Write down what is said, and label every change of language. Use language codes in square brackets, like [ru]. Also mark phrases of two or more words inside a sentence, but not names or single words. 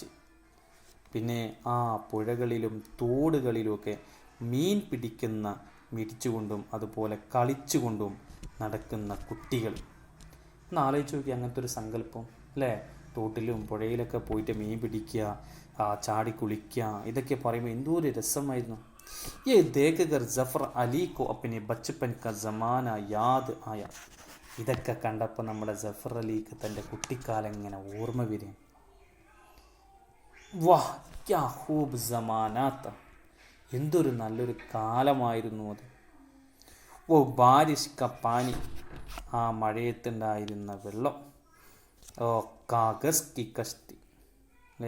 [ml] പിന്നെ പുഴകളിലും തോടുകളിലുമൊക്കെ മീൻ പിടിച്ചുകൊണ്ടും അതുപോലെ കളിച്ചുകൊണ്ടും നടക്കുന്ന കുട്ടികൾ. ഒന്ന് ആലോചിച്ച് നോക്കി അങ്ങനത്തെ ഒരു സങ്കല്പം അല്ലേ. തോട്ടിലും പുഴയിലൊക്കെ പോയിട്ട് മീൻ പിടിക്കുക, ചാടി കുളിക്കുക, ഇതൊക്കെ പറയുമ്പോൾ എന്തോ ഒരു രസമായിരുന്നു. [hi] ये देखकर जफर अली को अपने बचपन का ज़माना याद आया. [ml] ഇതൊക്കെ കണ്ടപ്പോൾ നമ്മുടെ ജഫർ അലിക്ക് തൻ്റെ കുട്ടിക്കാലം ഇങ്ങനെ ഓർമ്മ വരും. [hi] वाह क्या ख़ूब ज़माना था. [ml] എന്തൊരു നല്ലൊരു കാലമായിരുന്നു അത്. [hi] वो बारिश का पानी. [ml] മഴയത്തുണ്ടായിരുന്ന വെള്ളം. [hi] वो कागज़ की कश्ती [ml] അല്ലേ.